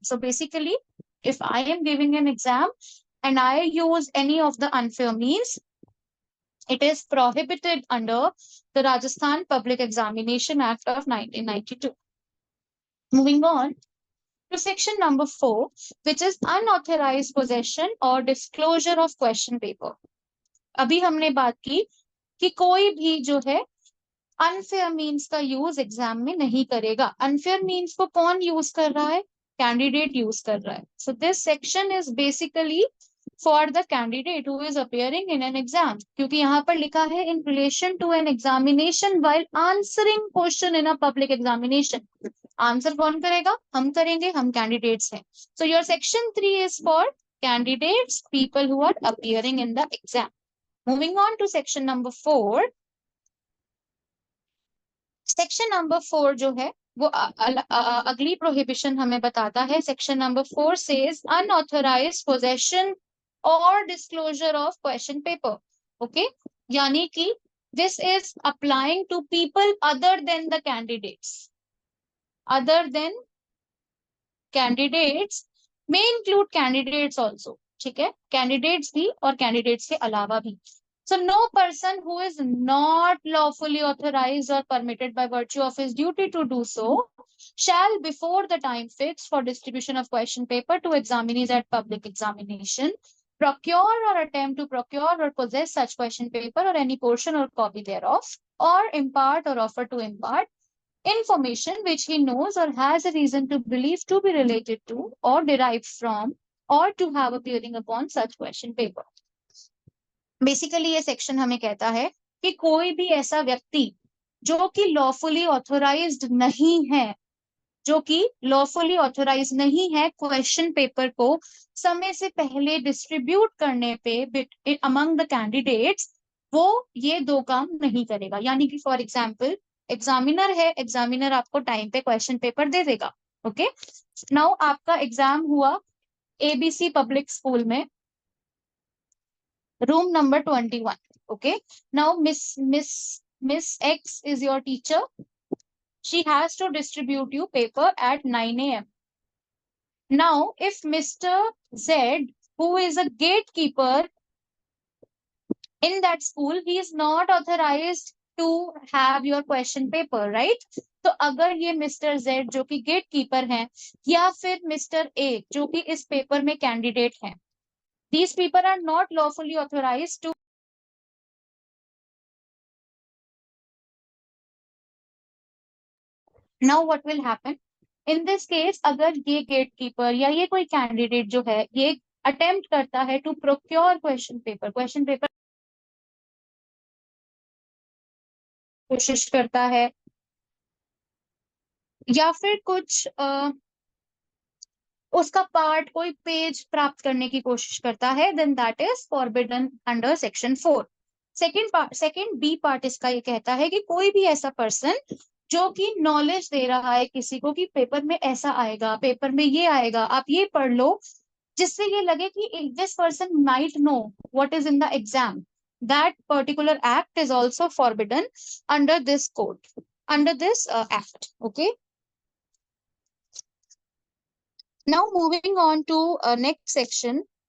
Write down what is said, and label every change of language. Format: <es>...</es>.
<en>So basically, if I am giving an exam and I use any of the unfair means, it is prohibited under the Rajasthan Public Examination Act of 1992. Moving on to section number 4, which is unauthorized possession or disclosure of question paper.</en> <hi>अभी हमने बात की कि कोई भी जो है unfair means का यूज एग्जाम में नहीं करेगा. अनफेयर मीन्स को कौन यूज कर रहा है? कैंडिडेट यूज कर रहा है. So this section is basically</hi> <en>for the candidate who is appearing in an exam,</en> <hi>क्योंकि यहाँ पर लिखा है</hi> <en>in relation to an examination while answering question in a public examination.</en> <hi>Answer कौन करेगा? हम करेंगे, हम कैंडिडेट्स हैं.</hi> <en>So your section 3 is for candidates, people who are appearing in the exam. Moving on to section number 4.</en> <hi>Section number 4 जो है वो अगली प्रोहिबिशन हमें बताता है.</hi> <en>Section number 4 says unauthorised possession और disclosure of question paper. Okay,</en> <hi>यानी कि</hi> <en>This is applying to people other than the candidates. Other than candidates may include candidates also.</en> <hi>ठीक है, कैंडिडेट्स भी और कैंडिडेट्स के अलावा भी.</hi> <en>So no person who is not lawfully authorized or permitted by virtue of his duty to do so shall, before the time fixed for distribution of question paper to examinees at public examination, procure or attempt to procure or possess such question paper or any portion or copy thereof, or impart or offer to impart information which he knows or has a reason to believe to be related to or derived from or to have appearing upon such question paper.</en> <hi>Basically ये section हमें कहता है कि कोई भी ऐसा व्यक्ति जो कि लॉफुली ऑथोराइज्ड नहीं है, जो कि लॉफुली ऑथोराइज नहीं है क्वेश्चन पेपर को समय से पहले डिस्ट्रीब्यूट करने पे</hi> <en>among the candidates,</en> <hi>वो ये दो काम नहीं करेगा. यानी कि</hi> <en>for example</en> <hi>एग्जामिनर है, एग्जामिनर आपको टाइम पे क्वेश्चन पेपर दे देगा.</hi> <en>okay, now</en> <hi>आपका एग्जाम हुआ एबीसी पब्लिक स्कूल में,</hi> <en>room number 21. Okay, now miss X is your teacher. She has to distribute you paper at 9 a.m. Now if Mr. Z, who is a gatekeeper in that school, he is not authorized to have your question paper, right?</en> <hi>तो अगर ये mister Z जो कि gate keeper हैं, या फिर mister A जो कि इस पेपर में कैंडिडेट हैं,</hi> <en>these people are not lawfully authorized to. Now what will happen in this case?</en> <hi>अगर ये गेटकीपर या ये कोई कैंडिडेट जो है ये अटेम्प्ट करता है</hi> <en>to procure question paper</en> <hi>कोशिश करता है, या फिर कुछ उसका पार्ट कोई पेज प्राप्त करने की कोशिश करता है,</hi> <en>Then that is forbidden under section 4.</en> <hi>Second B part इसका ये कहता है कि कोई भी ऐसा पर्सन जो कि नॉलेज दे रहा है किसी को कि पेपर में ऐसा आएगा, पेपर में ये आएगा, आप ये पढ़ लो, जिससे ये लगे कि</hi> <en>This person might know what is in the exam, that particular act is also forbidden under this code, under this act. Okay, now moving on to next section.</en>